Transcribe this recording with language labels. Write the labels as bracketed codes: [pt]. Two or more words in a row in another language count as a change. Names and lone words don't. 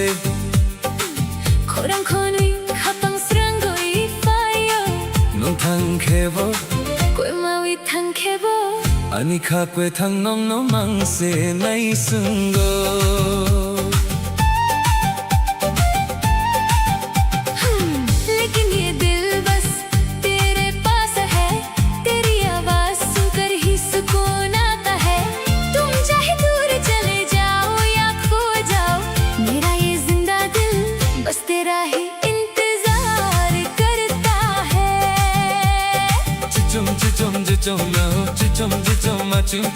[trp] Korang konui kapang seranggo ifayo nung thang khebo Kwe mawi thang khebo ani kha kwe thang nom no mangse nai sungo [hi] लेकिन ये दिल बस तेरे पास है, तेरी आवाज सुनकर ही सुकून आता है। तुम चाहे दूर चले जाओ या खो जाओ, मेरा ये जिंदा दिल बस तेरा ही इंतजार करता है। chichum chichum chichum no chichum chichum ma chimcho